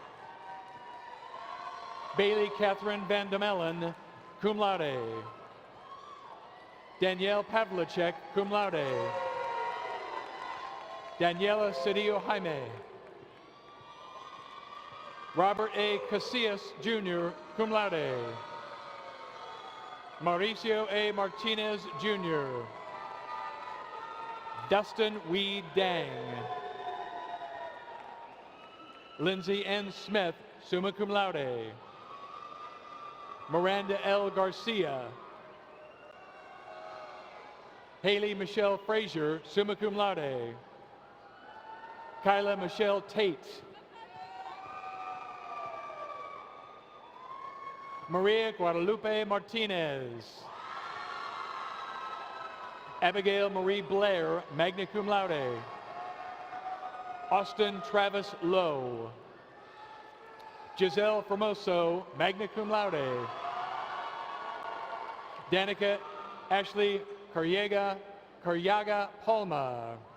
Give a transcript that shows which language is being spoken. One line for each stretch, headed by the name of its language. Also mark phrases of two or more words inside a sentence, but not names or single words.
English: Bailey Catherine Van Demelen,
Latin: cum laude.
English: Danielle Pavlicek,
Latin: cum laude.
English: Daniela Cedillo Jaime. Robert A. Casillas, Jr.,
Latin: cum laude.
English: Mauricio A. Martinez, Jr. Dustin Wee Dang. Lindsay N. Smith,
Latin: summa cum laude.
English: Miranda L. Garcia. Haley Michelle Frazier,
Latin: summa cum laude.
English: Kyla Michelle Tate. Maria Guadalupe Martinez. Abigail Marie Blair,
Latin: magna cum laude.
English: Austin Travis Lowe. Giselle Formoso,
Latin: magna cum laude.
English: Danica Ashley Caryaga Palma.